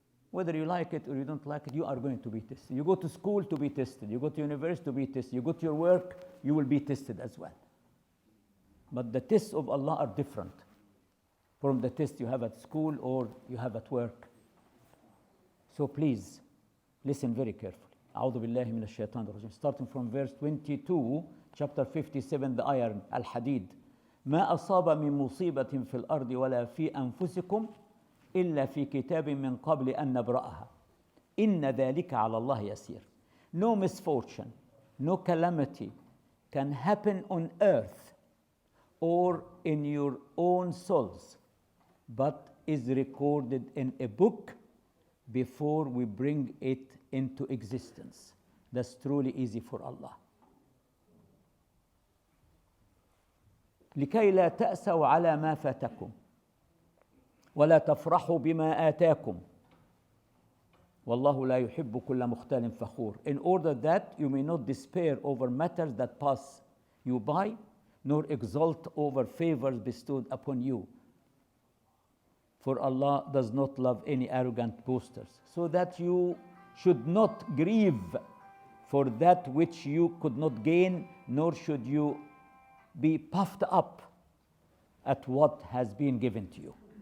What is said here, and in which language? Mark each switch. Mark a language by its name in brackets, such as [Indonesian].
[English] Whether you like it or you don't like it, you are going to be tested. You go to school to be tested. You go to university to be tested. You go to your work, you will be tested as well. But the tests of Allah are different from the tests you have at school or you have at work. So please, listen very carefully. [Arabic] أعوذ بالله من الشيطان الرجيم. [English] Starting from verse 22, chapter 57, the iron, Al-Hadid. [Arabic] ما أصاب من مصيبة في الأرض ولا في أنفسكم إلا في كتاب من قبل أن نبرأها إن ذلك على الله يسير. [English] No misfortune, no calamity can happen on earth or in your own souls, but is recorded in a book before we bring it into existence. That's truly easy for Allah. [Arabic] لكي لا تأسوا على ما فاتكم ولا تفرحوا بما آتاكم والله لا يحب كل مختال فخور. [English] In order that you may not despair over matters that pass you by, nor exult over favors bestowed upon you. For Allah does not love any arrogant boasters, so that you should not grieve for that which you could not gain, nor should you be puffed up at what has been given to you.